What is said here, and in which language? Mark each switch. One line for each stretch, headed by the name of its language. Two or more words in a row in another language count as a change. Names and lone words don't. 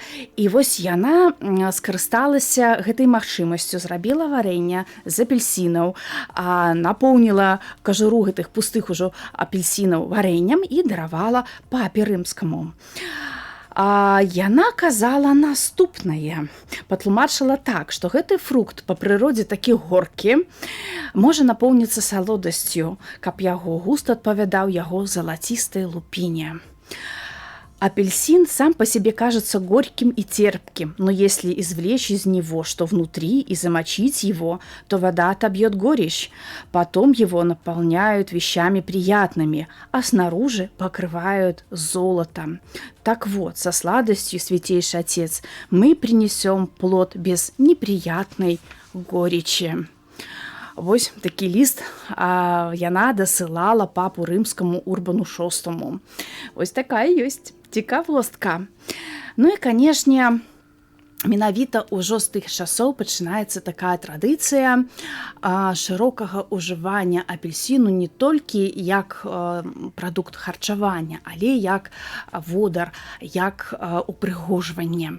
Belarusian: І вось яна скарысталася гэтай магчымасцю, зрабіла варэнне з апельсінаў, напоўніла кажуру гэтых пустых ужо апельсінаў варэннем і даравала папе рымскаму. Яна казала наступнае, патлумачыла так, што гэты фрукт па прыродзе такі горкі, можа напоўніцца салодасцю, каб яго густ адпавядаў яго залацістай лупіне.
Russian: Апельсин сам по себе кажется горьким и терпким, но если извлечь из него что внутри и замочить его, то вода отобьет горечь. Потом его наполняют вещами приятными, а снаружи покрывают золотом. Так вот, со сладостью, Святейший Отец, мы принесем плод без неприятной горечи.
Belarusian: Вось такі ліст яна дасылала папу рымскаму Урбану VI. Вось такая ёсць цікавостка. Ну і, канешне, менавіта ўжо з тых часоў пачынаецца такая традыцыя шырокага ўжывання апельсіну не толькі як прадукт харчавання, але як водар, як упрыгожванне.